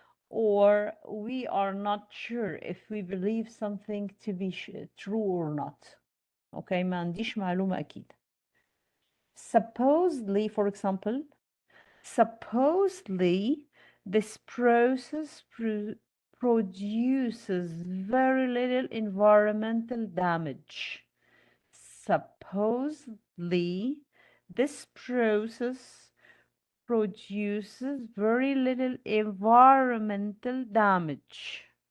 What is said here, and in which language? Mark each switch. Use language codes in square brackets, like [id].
[en] Or we are not sure if we believe something to be true or not. [ar] Okay, ما عنديش معلومة أكيد. [en] Supposedly, for example, supposedly this process produces very little environmental damage. Supposedly this process produces very little environmental damage.